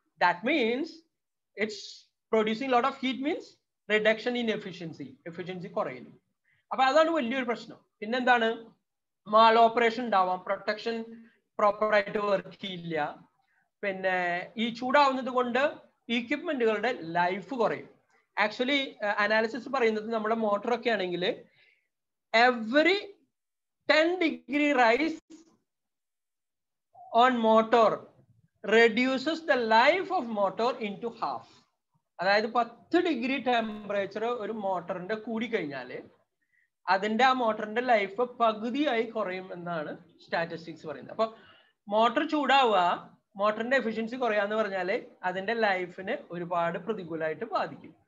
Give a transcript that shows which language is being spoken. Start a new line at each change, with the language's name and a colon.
English: that means it's producing lot of heat, means reduction in efficiency,
Malayalam: efficiency കുറയുന്നു. അപ്പൊ അതാണ് വലിയൊരു പ്രശ്നം. പിന്നെന്താണ്, മാൾ ഓപ്പറേഷൻ ഉണ്ടാവാം, പ്രൊട്ടക്ഷൻ പ്രോപ്പറായിട്ട് വർക്ക് ചെയ്യില്ല. പിന്നെ ഈ ചൂടാവുന്നത് കൊണ്ട് ഇക്വിപ്മെന്റുകളുടെ ലൈഫ് കുറയും. ആക്ച്വലി അനാലിസിസ് പറയുന്നത് നമ്മുടെ മോട്ടറൊക്കെ ആണെങ്കിൽ
English: Every 10 degree rise on motor reduces the life of motor into half.
Malayalam: അതായത് 10 ഡിഗ്രി ടെമ്പറേച്ചർ ഒരു മോട്ടറിന്റെ കൂടി കഴിഞ്ഞാൽ അതിന്റെ ആ മോട്ടറിന്റെ ലൈഫ് പകുതിയായി കുറയും എന്നാണ് സ്റ്റാറ്റിസ്റ്റിക്സ് പറയുന്നത്. അപ്പൊ മോട്ടർ ചൂടാവുക, മോട്ടറിന്റെ എഫിഷ്യൻസി കുറയാന്ന് പറഞ്ഞാൽ അതിന്റെ ലൈഫിന് ഒരുപാട് പ്രതികൂലമായിട്ട് ബാധിക്കും.